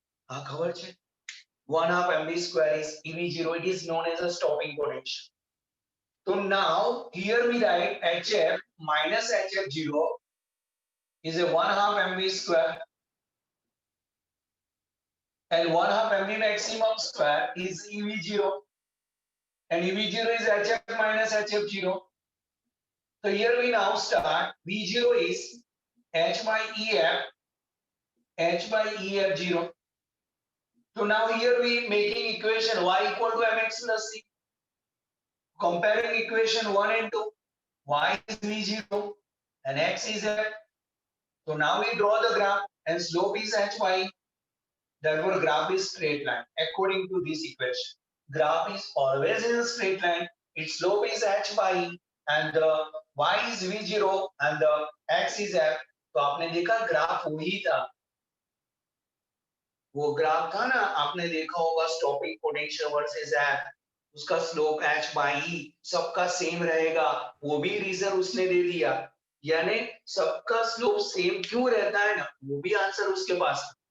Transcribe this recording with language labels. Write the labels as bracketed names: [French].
[Gujarati] હા ખબર છે, 1/2 mv² is EV0. [English] it is known as a stopping potential. So now here we write HF minus HF0 is a 1/2 mv² and 1/2 mv maximum square is EV0 and EV0 is HF minus HF0. So here we now start. V0 is H by EF0. So now here we making equation y equal to mx plus c. Comparing equation 1 and 2, y is V0 and x is f. So now we draw the graph and slope is hy. Therefore graph is straight line according to this equation. Graph is always in a straight line. Its slope is h by e and the y is V0 and the x is f. [Hindi] तो आपने देखा graph वही था, वो graph था ना, आपने देखा होगा स्टॉपिंग पोटेंशियल वर्सेस एफ, उसका स्लोप h by e सबका सेम रहेगा. वो भी रीजन उसने दे दिया, यानी सबका स्लोप सेम क्यों रहता है ना, वो भी आंसर उसके पास.